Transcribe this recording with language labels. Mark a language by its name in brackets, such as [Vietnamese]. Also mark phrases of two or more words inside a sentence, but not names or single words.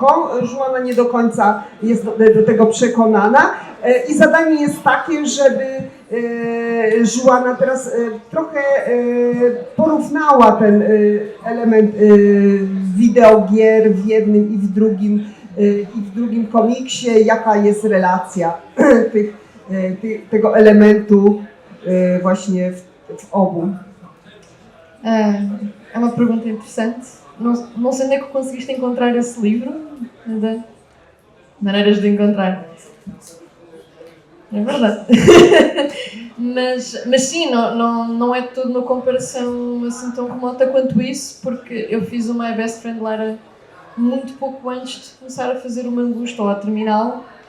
[Polish] Joanna nie do końca jest do tego przekonana i zadanie jest takie, żeby Joanna teraz trochę porównała ten element wideogier w jednym i w drugim komiksie, jaka jest relacja tego elementu właśnie w obu. [Portuguese] É uma pergunta interessante. Não sei onde é que conseguiste encontrar esse livro, de maneiras de encontrar. É verdade. mas sim, não é tudo uma comparação assim tão remota quanto isso, porque eu fiz o My Best Friend Lara muito pouco antes de começar a fazer o Mangusto ou a terminá-lo.